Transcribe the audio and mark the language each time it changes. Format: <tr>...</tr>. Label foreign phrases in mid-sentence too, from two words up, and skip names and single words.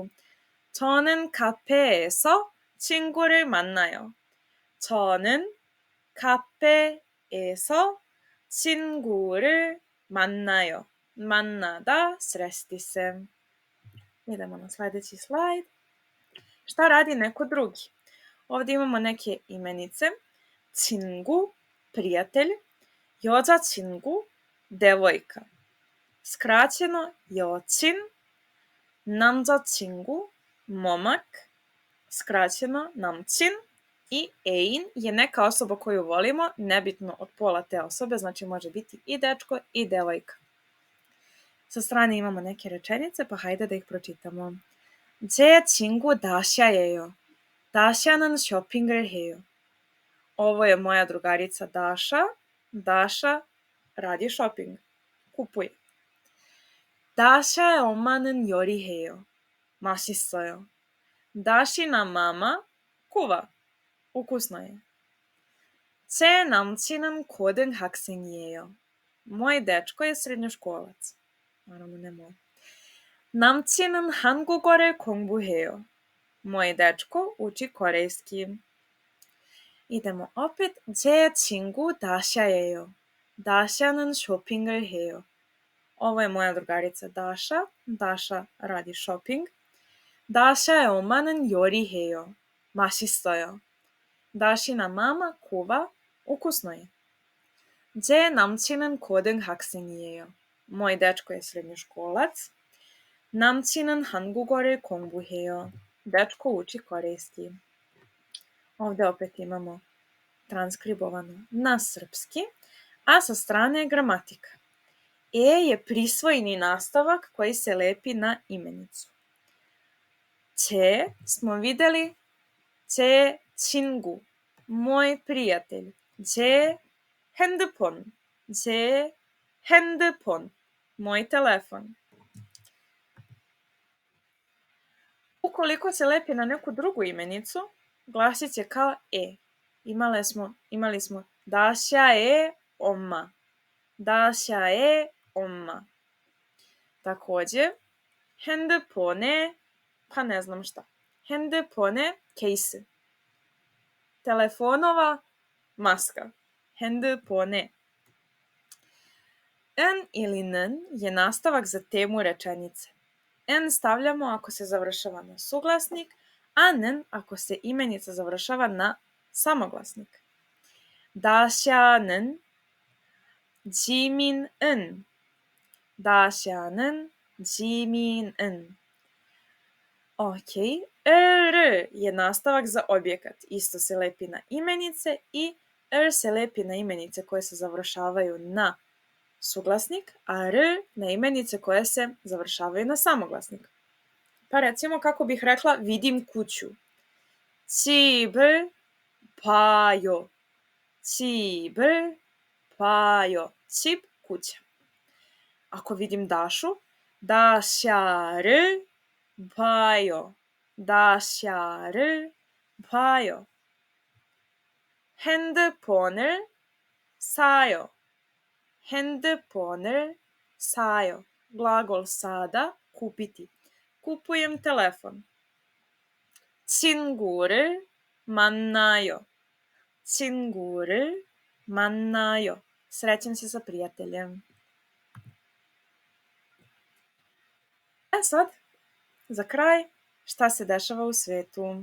<ko>저는 카페에서 친구를 만나요. 저는 카페에서 친구를 만나요. 만나다,</ko> <sr>sresti se. Idemo na sljedeći slajd. Šta radi neko drugi? Ovdje imamo neke imenice. 친구, prijatelj. 여자친구, devojka. Skraćeno 여친. 남자친구, momak. Skraćeno 남친. I 애인 je neka osoba koju volimo, nebitno od pola te osobe, znači može biti i dečko i devojka. Sa strane imamo neke rečenice, pa hajde da ih pročitamo.</sr> <ko>제 친구 다샤예요. 다샤는 쇼핑을 해요.</ko> <sr>Ovo je moja drugarica Daša. Daša radi shopping. Kupuje.</sr> <ko>다샤의 엄마는 요리해요. 맛있어요. 다시나</ko> <sr>mama kuva. Ukusno je.</sr> <ko>제 남친은 고등학생이에요.</ko> <sr>Moj dečko je srednjoškolac. Naravno ne moj.</sr> <ko>남친은 한국어를 공부해요.</ko> <sr>Moj dečko uči korejski. Idemo opet.</sr> <ko>제 친구 다샤예요. 다샤는 쇼핑을 해요.</ko> <sr>Ovo je moja drugarica Daša. Daša radi shopping.</sr> <ko>다샤의 엄마는 요리해요. 맛있어요. 다시나 mama kuva.</ko> <sr>Ukusno je.</sr> <ko>제 남친은 고등학생이에요.</ko> <sr>Moj dečko je srednjoškolac.</sr> <ko>남친은 한국어를 공부해요.</ko> <sr>Dečko uči korejski. Ovdje opet imamo transkribovano na srpski, a sa strane je gramatika. Je prisvojni nastavak koji se lepi na imenicu. 제 smo vidjeli</sr> <ko>제 친구,</ko> <sr>moj prijatelj.</sr> <ko>제 핸드폰, 제 핸드폰,</ko> <sr>moj telefon. Ukoliko se lepi na neku drugu imenicu, glasit će kao Imali smo Daša je oma. Daša je 엄마. Također, 핸드폰에, pa ne znam šta.</sr> <ko>핸드폰에 케이스.</ko> <sr>Telefonova maska.</sr> <ko>핸드폰에.</ko> <sr>N ili n je nastavak za temu rečenice. N stavljamo ako se završava na suglasnik, a n ako se imenica završava na samoglasnik.</sr> <ko>다시아는 지민은. 다시아는 지민은.</ko> <sr>Ok, r je nastavak za objekat. Isto se lepi na imenice i r se lepi na imenice koje se završavaju na suglasnik, a r na imenice koje se završavaju na samoglasnik. Pa recimo kako bih rekla vidim kuću.</sr> <ko>집을 봐요. 집을 봐요. 집,</ko> <sr>kuća. Ako vidim Dašu,</sr> <ko>다시아를 봐요. 다시아를 봐요. 핸드폰을 사요. 핸드폰을 사요.</ko> <sr>Glagol sada, kupiti. Kupujem telefon.</sr> <ko>친구를 만나요. 친구를 만나요.</ko> <sr>Srećem se sa prijateljem. Sad, za kraj, šta se dešava u svetu?</sr>